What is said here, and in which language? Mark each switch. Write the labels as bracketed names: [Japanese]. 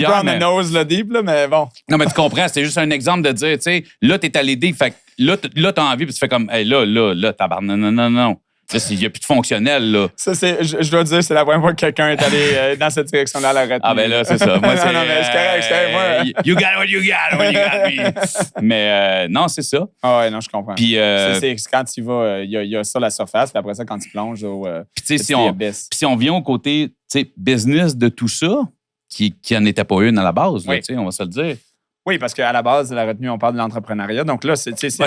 [French] C'est un peu en nose, le deep, là, mais bon. Non, mais tu comprends, c'est juste un exemple de dire, tu sais, là, t'es allé deep, fait que là, t'as envie, puis tu fais comme, hey, là, tabarnak, non. Il n'y a plus de fonctionnel, là. Ça, je dois dire, c'est la première fois que quelqu'un est allé dans cette direction-là à la retenue. Ah, ben là, c'est ça. Moi, non, mais c'est correct. Moi. [English] You got what you got when you got me. [French] Mais non, c'est ça. Ah ouais, non, je comprends. Puis c'est quand tu vas, il y a ça, la surface, puis après ça, quand tu plonges au si on vient au côté business de tout ça, qui n'en était pas une à la base, là, on va se le dire. Oui, parce qu'à la base de la retenue, on parle de l'entrepreneuriat. Donc là, c'est ça.